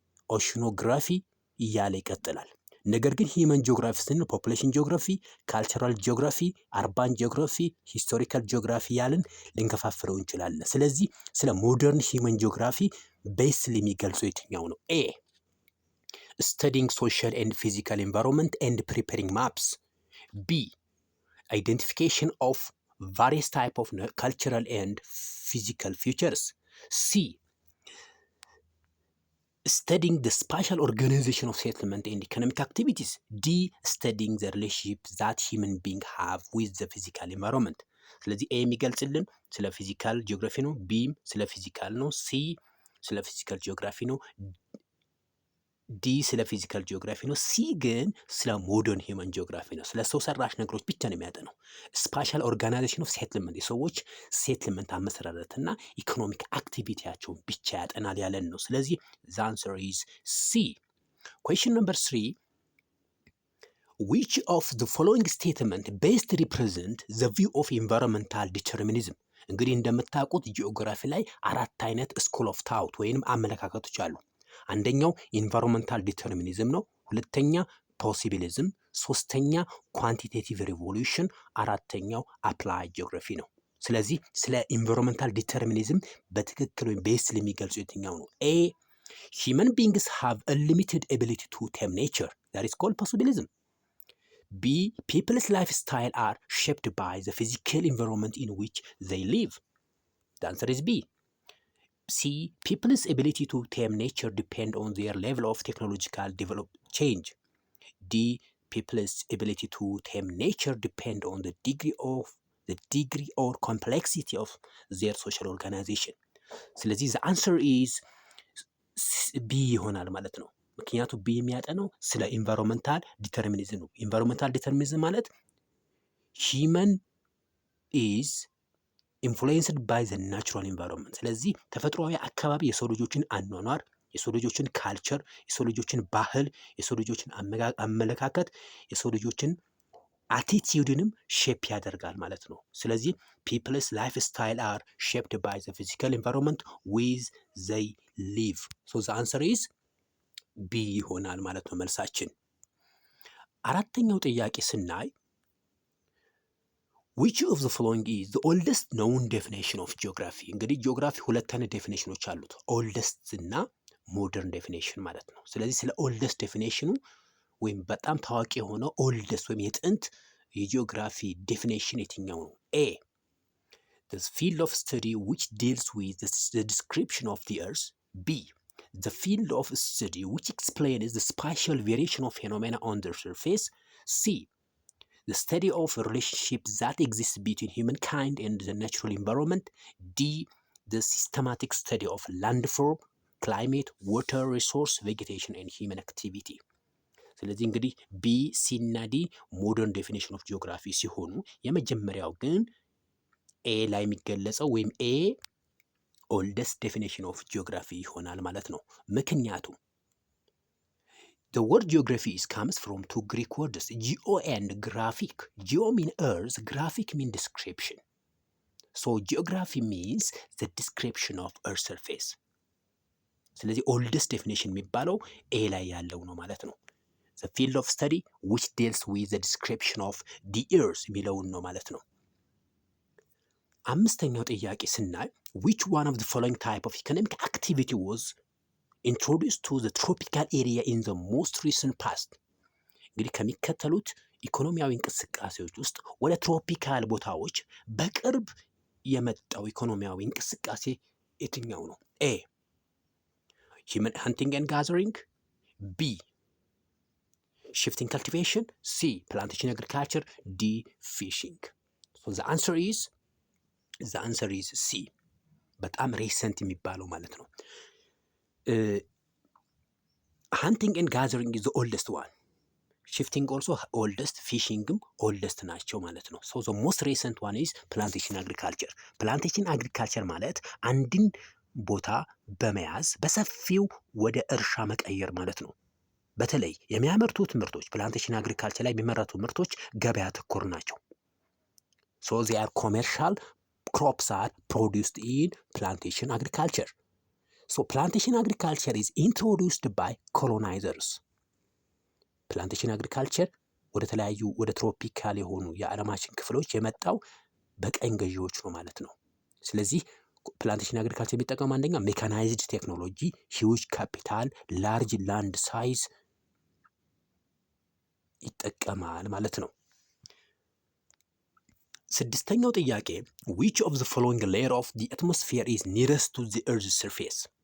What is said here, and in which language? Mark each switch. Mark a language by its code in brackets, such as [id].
[am] ኦሽኖግራፊ እያለ ይቀጥላል። ነገር ግን ሂውመን ጂኦግራፊ ስንል ፖፑሌሽን ጂኦግራፊ፣ ካልቸራል ጂኦግራፊ፣ አርባን ጂኦግራፊ፣ ሂስቶሪካል ጂኦግራፊ ያልን ልንከፋፍለው እንችላለን። ስለዚህ ስለ ሞደርን ሂውመን ጂኦግራፊ ቤስሊ የሚገልጸው የትኛው ነው? [en] ኤ studying social and physical environment and preparing maps, B identification of various type of cultural and physical features, C studying the spatial organization of settlement and economic activities, D studying the relationship that human beings have with the physical environment. [am] ስለዚህ ኤ የሚገልጽልን ስለ ፊዚካል ጂኦግራፊ ነው፣ ቢም ስለ ፊዚካል ነው፣ ሲ ስለ ፊዚካል ጂኦግራፊ ነው፣ ዲ ስለ ፊዚካል ጂኦግራፊ ነው፣ ሲ ግን ስለ ሞደርን ሂውመን ጂኦግራፊ ነው። ስለ ሰው ሰራሽ ነገሮች ብቻ ነው የሚያጠነው። ስፓሻል ኦርጋናይዜሽን ኦፍ ሴትልመንት የሰዎች ሴትልመንት አመሰራረትና ኢኮኖሚክ አክቲቪቲያቸውን ብቻ ያጠናል ያለን ነው። ስለዚህ [en] the answer is C. Question number 3, which of the following statement best represent the view of environmental determinism? [am] እንግዲህ እንደምታውቁት ጂኦግራፊ ላይ አራት አይነት ስኩል ኦፍ ታውት ወይንም አመለካከቶች አሉ። አንደኛው ኢንቫይሮንመንታል ዲተርሚኒዝም ነው፣ ሁለተኛ ፖሲቢሊዝም፣ ሶስተኛ ኳንቲቴቲቭ ሪቮሉሽን፣ አራተኛው አፕላይ ጂኦግራፊ ነው። ስለዚህ ስለ ኢንቫይሮንመንታል ዲተርሚኒዝም በትክክል ወይም ቤስሊ የሚገልጹ የትኛው ነው? [en] ኤ human beings have a limited ability to tame nature, that is called possibilism. B people's lifestyle are shaped by the physical environment in which they live, the answer is B. C people's ability to tame nature depend on their level of technological change, D people's ability to tame nature depend on the degree or complexity of their social organization. [am] ስለዚህ [en] the answer is B [am] ይሆናል ማለት ነው። ምክንያቱም B የሚያጠነው ስለ ኢንቫይሮንመንታል ዲተርሚኒዝም ነው። ኢንቫይሮንመንታል ዲተርሚኒዝም ማለት [en] human is ኢንፍሉዌንስድ ባይ ዘ ናቹራል ኢንቫይሮንመንት። [am] ስለዚህ ተፈጥሯዊ አካባቢ የሰው ልጆችን አኗኗር፣ የሰው ልጆችን ካልቸር፣ የሰው ልጆችን ባህል፣ የሰው ልጆችን አመለካከት፣ የሰው ልጆችን አቲቲዩድንም ሼፕ ያደርጋል ማለት ነው። ስለዚህ [en] ፒፕልስ ላይፍ ስታይል አር ሼፕድ ባይ ዘ ፊዚካል ኢንቫይሮንመንት ዊዝ ዘይ ሊቭ። ሶ ዘ አንሰር ኢዝ [am] ቢ ይሆናል ማለት ነው መልሳችን። አራተኛው ጥያቄ ስናይ [en] which of the following is the oldest known definition of geography? [am] እንግዲህ ጂኦግራፊ ሁለት አይነት ዴፊኔሽኖች አሉት፣ ኦልደስት እና ሞደርን ዴፊኔሽን ማለት ነው። ስለዚህ ስለ ኦልደስት ዴፊኔሽኑ ወይም በጣም ታዋቂ የሆነው ኦልደስት ወይም የጥንት የጂኦግራፊ ዴፊኔሽን የትኛው ነው? [en] ኤ the field of study which deals with the description of the earth. B the field of study which explains the spatial variation of phenomena on the surface. C the study of a relationship that exists between humankind and the natural environment. D the systematic study of landform, climate, water resource, vegetation and human activity. [am] ስለዚህ እንግዲህ ቢ ሲ እና ዲ ሞደርን ዴፊኒሽን ኦፍ ጂኦግራፊ ሲሆኑ የመጀመሪያው ግን ኤ ላይ የሚገለጸው ወይም ኤ ኦልደስት ዴፊኒሽን ኦፍ ጂኦግራፊ ይሆናል ማለት ነው። ምክንያቱም [en] the word geography comes from two Greek words, geo and graphic. Geo mean earth, graphic mean description. So geography means the description of earth surface. [am] ስለዚህ ኦልደስት ዴፊኒሽን የሚባለው ኤ ላይ ያለው ነው ማለት ነው። [en] the field of study which deals with the description of the earth [am] የሚለውን ነው ማለት ነው። አምስተኛው ጥያቄ ስናይ [en] which one of the following type of economic activity was introduced to the tropical area in the most recent past? [am] እንግዲህ ከሚከተሉት ኢኮኖሚያዊ እንቅስቃሴዎች ውስጥ ወደ ትሮፒካል ቦታዎች በቅርብ የመጣው ኢኮኖሚያዊ እንቅስቃሴ የትኛው ነው? [en] ኤ human hunting and gathering. B shifting cultivation. C plantation agriculture. D fishing. So the answer is C [am] በጣም ሬሰንት የሚባለው ማለት ነው። [en] hunting and gathering is the oldest one. shifting also oldest, fishingም oldest [am] ናቸው ማለት ነው። [en] so the most recent one is plantation agriculture. [am] plantation agriculture ማለት አንድን ቦታ በመያዝ በሰፊው ወደ እርሻ መቀየር ማለት ነው። በተለይ የሚያመርቱት ምርቶች ፕላንቴሽን አግሪካልቸር ላይ የሚመረቱ ምርቶች ገበያ ተኮር ናቸው። [en] so they are commercial crops are produced in plantation agriculture. so plantation agriculture is introduced by colonizers. [am] ፕላንቴሽን አግሪካልቸር ወደ ተለያዩ ወደ ትሮፒካል የሆኑ የዓለማችን ክፍሎች የመጣው በቀኝ ገዢዎች ነው ማለት ነው። ስለዚህ ፕላንቴሽን አግሪካልቸር የሚጠቀሙ አንደኛ ሜካናይዝድ ቴክኖሎጂ፣ ሂውጅ ካፒታል፣ ላርጅ ላንድ ሳይዝ ይጠቀማል ማለት ነው። ስድስተኛው ጥያቄ [en] which of the following layer of the atmosphere is nearest to the earth's surface?